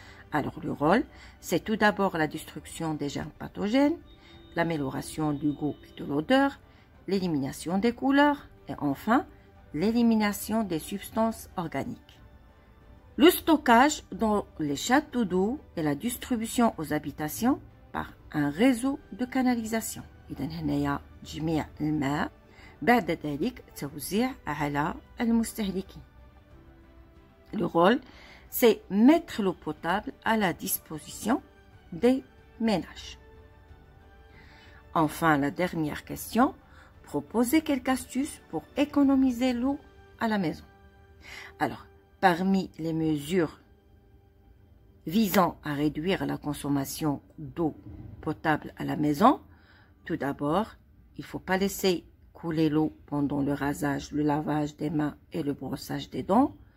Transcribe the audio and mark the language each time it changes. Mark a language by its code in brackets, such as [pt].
[fr] Alors, le rôle, c'est tout d'abord la destruction des germes pathogènes, l'amélioration du goût et de l'odeur, l'élimination des couleurs et enfin, l'élimination des substances organiques. Le stockage dans les châteaux d'eau et la distribution aux habitations par un réseau de canalisation. [ar] إذا هنايا تجميع الماء بعد ذلك توزيع على المستهلكين. [fr] Le rôle, c'est mettre l'eau potable à la disposition des ménages. Enfin, la dernière question, proposer quelques astuces pour économiser l'eau à la maison. Alors, parmi les mesures visant à réduire la consommation d'eau potable à la maison, tout d'abord, il ne faut pas laisser couler l'eau pendant le rasage, le lavage des mains et le brossage des dents.